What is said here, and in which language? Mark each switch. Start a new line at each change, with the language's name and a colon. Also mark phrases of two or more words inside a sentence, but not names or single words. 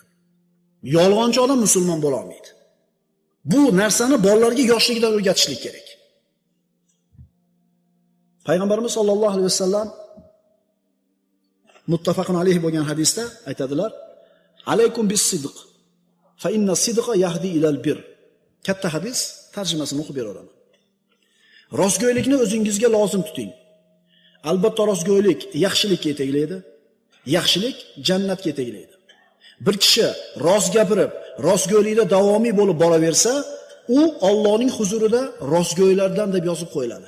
Uzbek: Yolg'onchi odam musulmon bo'la olmaydi. Bu narsani bolalarga yoshligidan o'rgatishlik kerak.
Arabic: Payg'ambarimiz صلى الله عليه وسلم متفق عليه
Uzbek: bo'lgan hadisda aytadilar:
Arabic: "عليكم بالصدق فإن الصدق يهدي إلى البر."
Uzbek: Katta hadis, tarjimasini o'qib beraman. Rostgo'ylikni o'zingizga lozim tuting. Albatta rostgo'ylik yaxshilikka yetaklaydi. Yaxshilik jannatga yetaklaydi. Bir kishi rost gapirib, rostgo'ylikda davomiy bo'lib boraversa, u Allohning huzurida rostgo'ylardan deb yozib qo'yiladi.